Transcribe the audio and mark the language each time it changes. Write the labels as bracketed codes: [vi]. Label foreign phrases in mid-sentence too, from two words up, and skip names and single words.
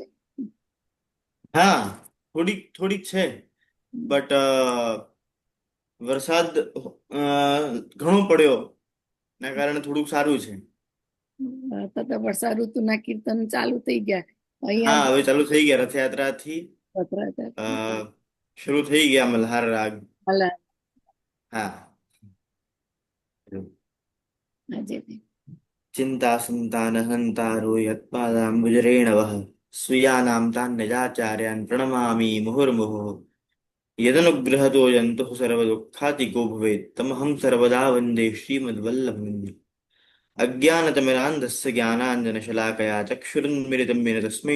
[gu] હા, થોડીક થોડીક છે, બટ વરસાદ ઘણો પડ્યો ના કારણે થોડુંક સારું છે. તો વર્ષા ઋતુના કીર્તન ચાલુ થઈ ગયા હા, અહીંયા. હવે ચાલુ થઈ ગયા રથયાત્રાથી. અ શરૂ થઈ ગયા મલ્હાર રાગ. હા. [sa] चिंता सुनता नहंतारो यत्पादाम्बुजरेणवः स्वीयानां तान्यजाचार्यान् प्रणमामि मुहुर्मुहुः यदनुग्रहतो यन्तुः सर्वदुःखातिको भवेत् तमहं सर्वदा वन्दे श्रीमद्वल्लभम् अज्ञानतिमिरान्धस्य ज्ञानाञ्जनशलाकया चक्षुरुन्मिलितं येन तस्मै